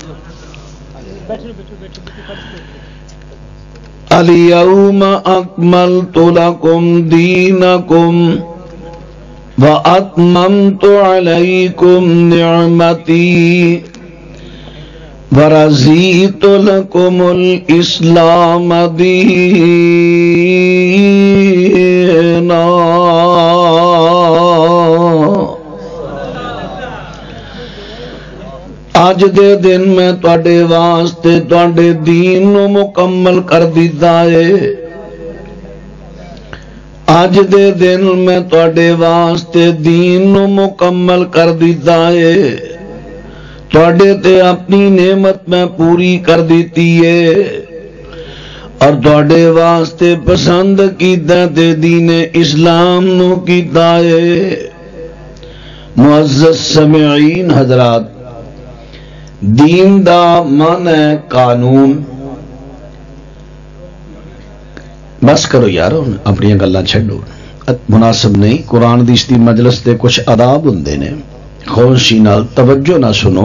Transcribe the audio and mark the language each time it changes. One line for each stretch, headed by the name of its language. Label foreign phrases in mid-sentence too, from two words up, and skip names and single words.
Arabic: اليوم أكملت لكم دينكم وأتممت عليكم نعمتي ورضيت لكم الإسلام دينا.
Punjabi: آج دے دن میں تواڈے واسطے تواڈے دین نو مکمل کر دیتا ہے. آج دے دن میں تواڈے واسطے دین نو مکمل کر دیتا ہے. تواڈے تے اپنی نعمت میں پوری کر دیتی ہے اور تواڈے واسطے پسند کیتا تے دین اسلام نو کیتا ہے. معزز سامعین حضرات، دین دا معنی ہے قانون. بس کرو یار، اپنی گلاں چھڈو، مناسب نہیں. قرآن دی اس دی مجلس دے کچھ آداب ہوندے نے، خاموشی نال توجہ نہ سنو.